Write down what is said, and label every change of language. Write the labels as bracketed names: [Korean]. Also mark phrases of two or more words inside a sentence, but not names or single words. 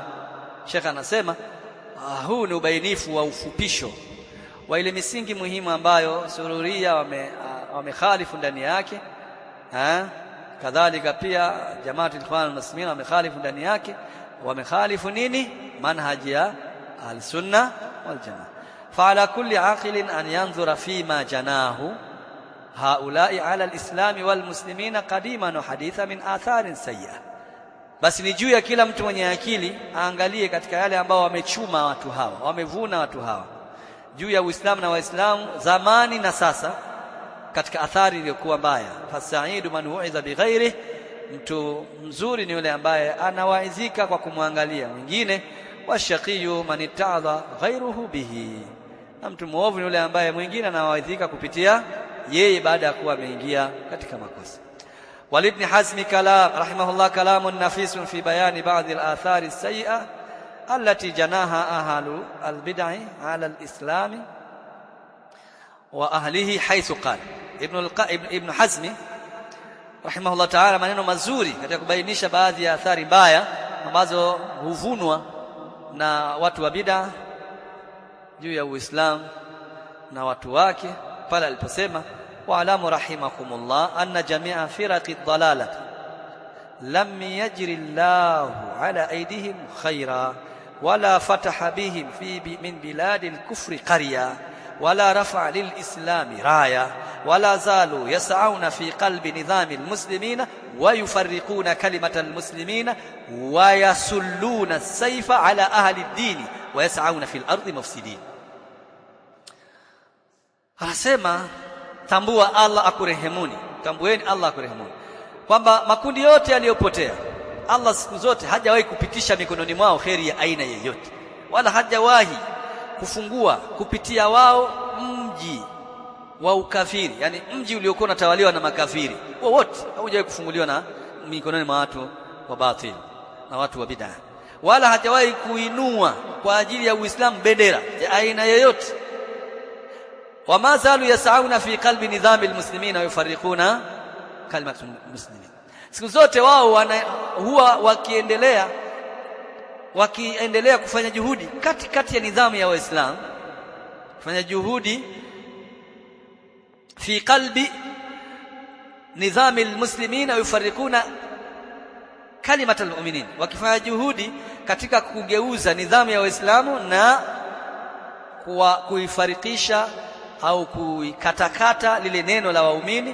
[Swahili] Sheikh anasema huu ni ubainifu wa ufupisho wa ile misingi muhimu ambayo sururiya wamekhalifu ndani yake, kadhalika pia jamaatu al-ikhwan al-muslimin wamekhalifu ndani yake. Wamekhalifu nini? Manhaji ya [Arabic] السنة والجماعة. فعلى كل عاقل أن ينظر فيما جناه هؤلاء على الإسلام والمسلمين قديما وحديثا من آثار سيئة. [Swahili] basi ni juu ya kila mtu mwenye akili aangalie katika yale ambao wamechuma watu hawa, wamevuna watu hawa juu ya Uislamu na Waislamu zamani na sasa, katika athari iliyokuwa mbaya. [Arabic] فالسعيد من وعظ بغيره, [Swahili] mtu mzuri ni yule ambaye anawaizika kwa kumwangalia mwingine. [Arabic] والشقي من اتعظ غيره به, [Swahili] na mtu muovu ni yule ambaye mwingine anawaidhika kupitia yeye baada ya kuwa ameingia katika makosa. [Arabic] ولابن حزم كلام رحمه الله كلام نفيس في بيان بعض الآثار السيئة التي جناها أهل البدعة على الإسلام وأهله حيث قال ابن حزم رحمه الله تعالى [Swahili] maneno mazuri katika kubainisha baadhi ya athari mbaya ambazo huvunwa na watu wa bid'a juu ya Uislamu na watu wake, pale aliposema [Arabic] واعلموا رحمكم الله أن جميع فرق الضلالة لم يجر الله على أيديهم خيرا ولا فتح بهم في من بلاد الكفر قرية ولا رفع للإسلام راية ولا زالوا يسعون في قلب نظام المسلمين ويفرقون كلمة المسلمين ويسلون السيف على أهل الدين ويسعون في الأرض مفسدين. [Swahili] Anasema tambua Allah akurehemuni, tambueni Allah akurehemuni, kwamba makundi yote yaliyopotea Allah siku zote hajawahi kupitisha mikononi mwao kheri ya aina yoyote, wala hajawahi kufungua kupitia wao mji wa ukafiri, yani mji uliokuwa unatawaliwa na makafiri wote, haujawahi kufunguliwa na mikononi mwa watu wa batili na watu wa bid'ah, wala hajawahi kuinua kwa ajili ya Uislamu bendera ya aina yoyote. [Arabic] وما زالوا يسعون في قلب نظام المسلمين ويفرقون كلمة المسلمين. [Swahili] siku zote wao huwa wakiendelea kufanya juhudi kati ya nidhamu ya Waislamu, kufanya juhudi [Arabic] في قلب نظام المسلمين يفرقون كلمة المؤمنين, [Swahili] wakifanya juhudi katika kugeuza nidhamu ya Waislamu na kuifarikisha au kuikatakata lile neno la waumini.